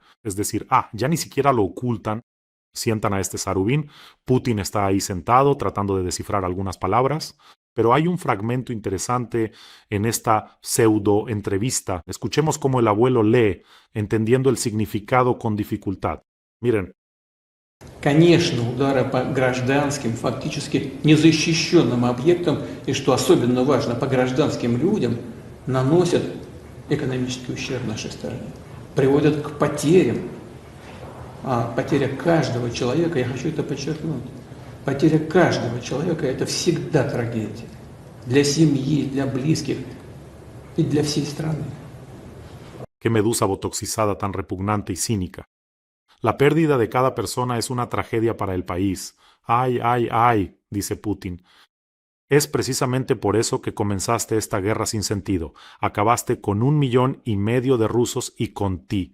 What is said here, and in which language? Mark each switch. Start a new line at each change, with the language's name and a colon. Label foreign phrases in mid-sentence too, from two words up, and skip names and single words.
Spanish: Es decir, ya ni siquiera lo ocultan. Sientan a este Zarubin. Putin está ahí sentado tratando de descifrar algunas palabras. Pero hay un fragmento interesante en esta pseudo entrevista. Escuchemos cómo el abuelo lee, entendiendo el significado con dificultad. Miren.
Russian: Конечно, удары по гражданским, фактически незащищенным объектам, и что особенно важно, по гражданским людям, наносят экономический ущерб нашей стране, приводят к потерям. А потеря каждого человека, я хочу это подчеркнуть, потеря каждого человека – это всегда трагедия. Для семьи, для близких и для всей страны.
Spanish: Qué medusa botoxizada tan repugnante y cínica. La pérdida de cada persona es una tragedia para el país. Ay, ay, ay, dice Putin. Es precisamente por eso que comenzaste esta guerra sin sentido. Acabaste con 1,5 millones de rusos y con ti.